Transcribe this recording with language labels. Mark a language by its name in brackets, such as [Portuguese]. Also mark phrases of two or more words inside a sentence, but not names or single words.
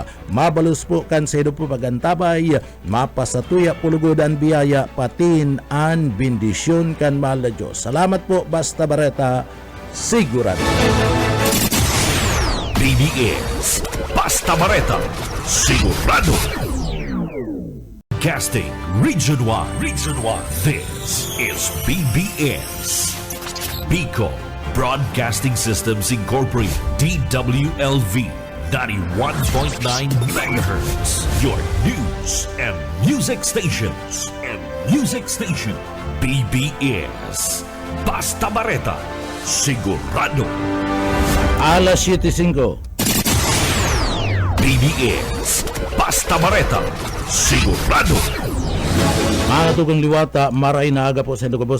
[Bikol] Mabalus po kan sa po pagantabay, mapasatuya pulugodan biyaya, patin an bendisyon kan mahal na Diyos. Salamat po basta bareta, sigurado. BBS Basta Bareta Sigurado. [English] Casting Region 1. This is BBS Bicol Broadcasting Systems Incorporated, DWLV 91.9 MHz. Your news and music stations. [Bikol] BBS Basta Bareta Sigurado. Alas 7:05. BBS Basta Bareta Sigurado. Mga tugang liwata, maray na aga po sa Indogabos.